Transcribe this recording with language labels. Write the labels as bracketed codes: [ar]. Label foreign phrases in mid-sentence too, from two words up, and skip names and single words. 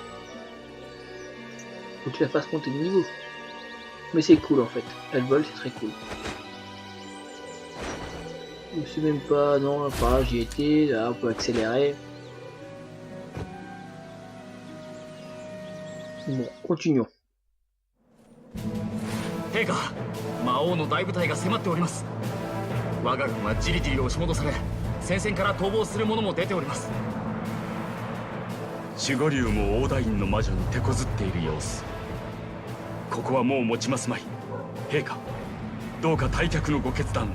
[fr] Faut que tu la fasses monter de niveau. Mais c'est cool en fait, elle vole, c'est très cool. Je sais même pas, non, là, par là j'y étais, là on peut accélérer. Bon, continuons. [ja] 陛下、魔王の大部隊が迫っております。我が軍はじりじり押し戻され、戦線から逃亡する者も出ております。守護竜も大大院の魔女に手こずっている様子。ここはもう持ちますまい。陛下、どうか退却のご決断を。